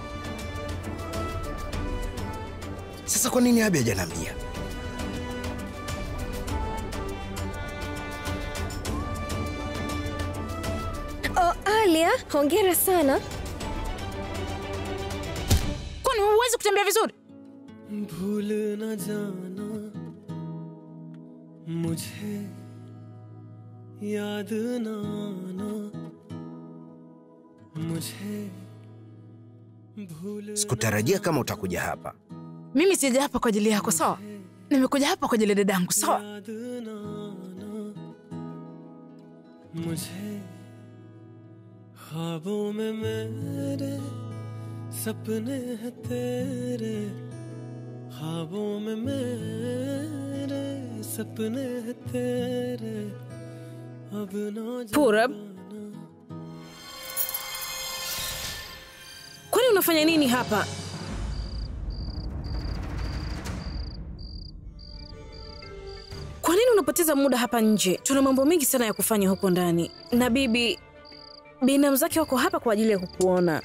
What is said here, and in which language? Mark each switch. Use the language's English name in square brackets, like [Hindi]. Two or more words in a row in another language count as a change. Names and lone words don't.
[Swahili] Sasa kwa nini Abi hajaniambia? Alia, hongera sana. Kwani huwezi kutembea vizuri? [Hindi] भूल न जाना मुझे याद ना आना मुझे भूल. [Swahili] Sikutarajia kama utakuja hapa. Mimi sija hapa kwa ajili yako, sawa? Nimekuja hapa kwa ajili ya dadangu, sawa? [Hindi] मुझे ख्वाबों में मेरे सपने हैं तेरे ख्वाबों में मेरे सपने हैं तेरे अब ना [Swahili] Purab, kwani unafanya nini hapa? Kwa nini unapoteza muda hapa nje? Tuna mambo mengi sana ya kufanya huko ndani. Na binamu zake wako hapa kwa ajili ya kukuona.